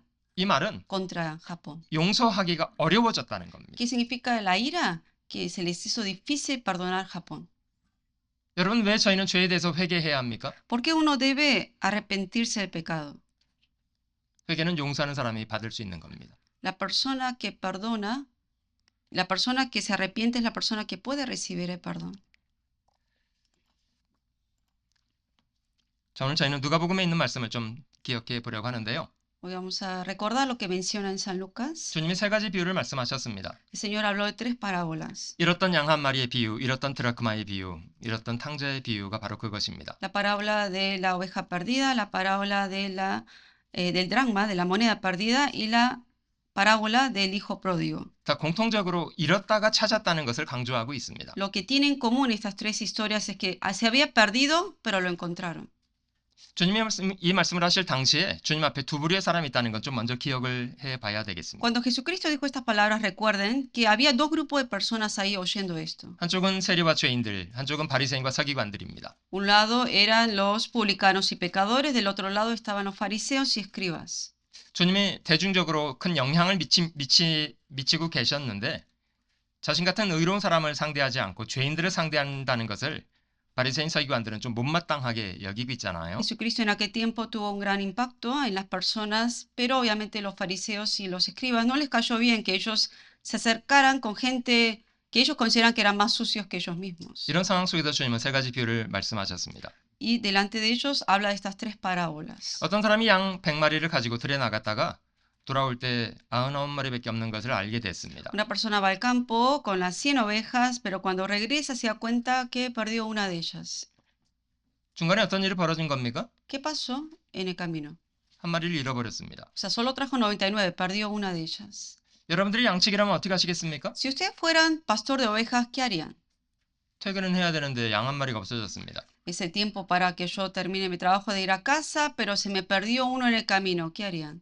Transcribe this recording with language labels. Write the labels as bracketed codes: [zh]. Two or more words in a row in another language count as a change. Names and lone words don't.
[ko] 이 말은 [es] contra Japón. [ko] 용서하기가 어려워졌다는 겁니다. [es] ¿Qué significa la ira? Que se les hizo difícil perdonar Japón. [ko] 여러분, 왜 저희는 죄에 대해서 회개해야 합니까? [es] ¿Por qué uno debe arrepentirse del pecado? [ko] 회개는 용서하는 사람이 받을 수 있는 겁니다. [es] La persona que perdona, la persona que se arrepiente es la persona que puede recibir el perdón. [ko] 자, 오늘 저희는 누가복음에 있는 말씀을 좀 기억해 보려고 하는데요. [es] Hoy vamos a recordar lo que menciona en San Lucas. [ko] 주님이 세 가지 비유를 말씀하셨습니다. [es] El Señor habló de 3 parábolas. [ko] 잃었던 양 한 마리의 비유, 잃었던 드라크마의 비유, 잃었던 탕자의 비유가 바로 그것입니다. [es] La parábola de la oveja perdida, la parábola de del dracma, de la moneda perdida, y la parábola del hijo pródigo. [ko] 다 공통적으로 잃었다가 찾았다는 것을 강조하고 있습니다. [es] Lo que tienen en común estas 3 historias es que se había perdido, pero lo encontraron. [ko] 주님이 이 말씀을 하실 당시에 주님 앞에 두 부류의 사람이 있다는 건 좀 먼저 기억을 해봐야 되겠습니다. [es] Cuando Jesucristo dijo estas palabras, recuerden que había 2 grupos de personas ahí oyendo esto. [ko] 한쪽은 세리와 죄인들, 한쪽은 바리새인과 서기관들입니다. [es] Un lado eran los publicanos y pecadores, del otro lado estaban los fariseos y escribas. [ko] 주님이 대중적으로 큰 영향을 미치고 계셨는데 자신 같은 의로운 사람을 상대하지 않고 죄인들을 상대한다는 것을 바리새인 서기관들은 좀 못마땅하게 여기고 있잖아요. [es] Jesucristo en aquel tiempo tuvo un gran impacto en las personas, pero obviamente los fariseos y los escribas no les cayó bien que ellos se acercaran con gente que ellos consideran que eran más sucios que ellos mismos. [ko] 이런 상황 속에서 주님은 세 가지 비유를 말씀하셨습니다. [es] Y delante de ellos habla de estas 3 parábolas. [ko] 어떤 사람이 양 100마리를 가지고 들에 나갔다가 돌아올 때 99마리밖에 없는 것을 알게 됐습니다. [es] Una persona va al campo con las 100 ovejas, pero cuando regresa se da cuenta que perdió una de ellas. [ko] 중간에 어떤 일이 벌어진 겁니까? [es] ¿Qué pasó en el camino? [ko] 한 마리를 잃어버렸습니다. [es] O sea, solo trajo 99, perdió una de ellas. [ko] 여러분들이 양측이라면 어떻게 하시겠습니까? [es] Si ustedes fueran pastor de ovejas, ¿qué harían? [ko] 퇴근은 해야 되는데 양 한 마리가 없어졌습니다. [es] Es el tiempo para que yo termine mi trabajo de ir a casa, pero se me perdió uno en el camino. ¿Qué harían?